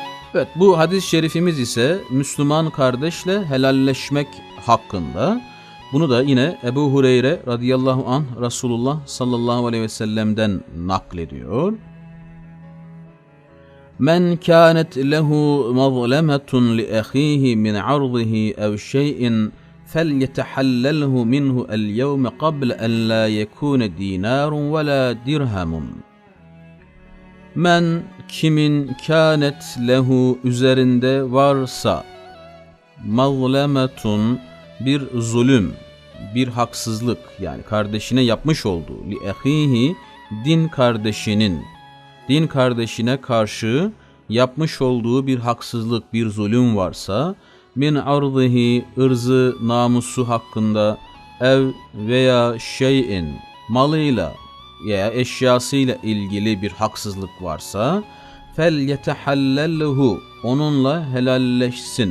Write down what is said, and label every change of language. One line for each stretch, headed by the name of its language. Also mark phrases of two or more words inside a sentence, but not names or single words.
Turkish: Evet, bu hadis-i şerifimiz ise Müslüman kardeşle helalleşmek hakkında. Bunu da yine Ebu Hureyre radıyallahu anh Resulullah sallallahu aleyhi ve sellem'den naklediyor.
Arabic: من كانت له مظلمة لأخيه من عرضه أو شيء فَلْيَتَحَلَّلْهُ مِنْهُ الْيَوْمَ قَبْلَ أَنْ لَا يَكُونَ دِينَارٌ وَلَا دِرْهَمٌ.
Turkish: Men kimin
Arabic: كانت له
Turkish: üzerinde varsa mazlemetun bir zulüm, bir haksızlık, yani kardeşine yapmış olduğu
Arabic: لأخيه
Turkish: din kardeşine karşı yapmış olduğu bir haksızlık, bir zulüm varsa
Arabic: من عرضه
Turkish: ırzı namusu hakkında ev veya şeyin malıyla veya eşyasıyla ilgili bir haksızlık varsa
Arabic: فليتحلله
Turkish: onunla helalleşsin.